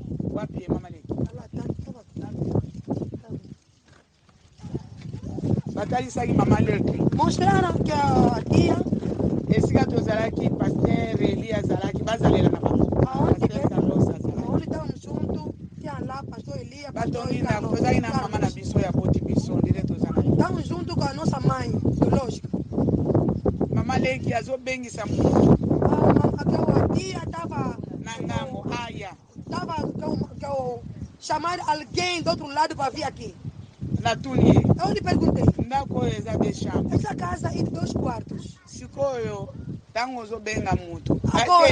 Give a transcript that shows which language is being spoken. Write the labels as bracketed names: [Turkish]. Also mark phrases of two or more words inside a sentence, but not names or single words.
[Portuguese] Mostraram que a tia aonde estamos juntos, tinha lá pastor Elias, pastor estamos juntos com a nossa mãe biológica. [Lingala] Mama Leki azobengisa [Portuguese] a tia estava chamar alguém do outro lado para vir aqui. Eu lhe perguntei. Essa casa é de 2 quartos. Agora,